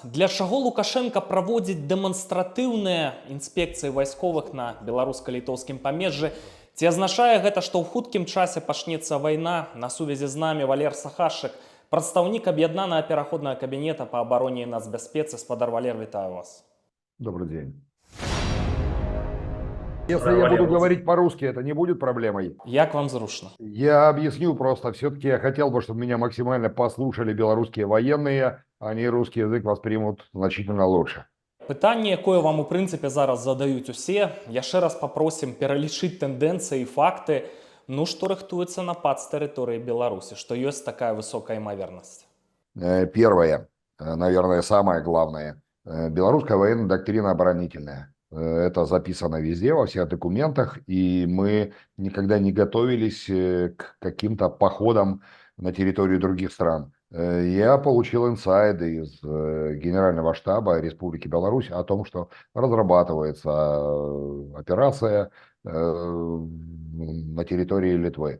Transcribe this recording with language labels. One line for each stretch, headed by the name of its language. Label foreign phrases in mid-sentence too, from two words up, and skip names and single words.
Belarusian: Для чаго Лукашенко праводзіць дэманстратыўныя інспекцыі вайсковых на беларуска-літоўскім памежжы? Ці азначае гэта, што ў хуткім часе пачнецца вайна? На сувязі з намі Валер Сахашчык, прадстаўнік аб'яднанага пераходнага кабінета па абароне і нацбяспецы. Спадар Валер, вітаю вас.
Russian: Добрый день. Если я буду говорить по-русски, это не будет проблемой.
Belarusian: Як вам зручна?
Russian: Я объясню просто. Все-таки я хотел бы, чтобы меня максимально послушали белорусские военные. Они русский язык воспримут значительно лучше.
Belarusian: Пытанне, якое вам у прынцыпе зараз задаюць усе, яшчэ раз папросім пералічыць тэндэнцыі і факты, што рыхтуецца напад з тэрыторыі Беларусі, што ёсць такая высокая імавернасць.
Russian: Первое, наверное, самое главное. Белорусская военная доктрина оборонительная. Это записано везде, во всех документах, и мы никогда не готовились к каким-то походам на территорию других стран. Я получил инсайды из Генерального штаба Республики Беларусь о том, что разрабатывается операция на территории Литвы.